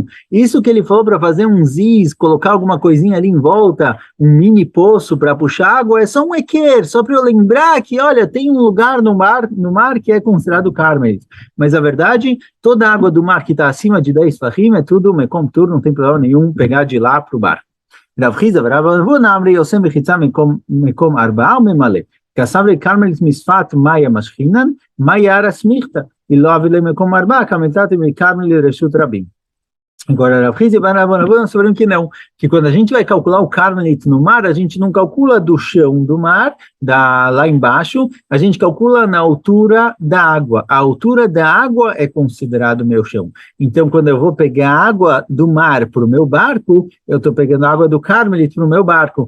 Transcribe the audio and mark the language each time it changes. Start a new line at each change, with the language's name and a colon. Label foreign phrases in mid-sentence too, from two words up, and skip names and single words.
Portuguese: Isso que ele falou para fazer um ziz, colocar alguma coisinha ali em volta, um mini poço para puxar água, é só um equer, só para eu lembrar que, olha, tem um lugar no mar que é considerado Carmel. Mas a verdade, toda a água do mar que está acima de 10 fahim é tudo
Hebrew: mekom tur,
Portuguese: não tem problema nenhum pegar de lá para o bar.
Aramaic: Rav Chiza, Rav Avuna, Amri Yosem Bechitza mekom arba ou memale. Kassav Carmel misfat maya mashchinan, maya smichta, e lo avile mekom arba, kamentate me Carmel reshut rabim.
Portuguese: Agora, Rav Chiza e Rav Avuna souberam que não, que quando a gente vai calcular o Carmelit no mar, a gente não calcula do chão do mar, lá embaixo, a gente calcula na altura da água. A altura da água é considerado meu chão. Então, quando eu vou pegar água do mar para o meu barco, eu estou pegando água do Carmelit para o meu barco.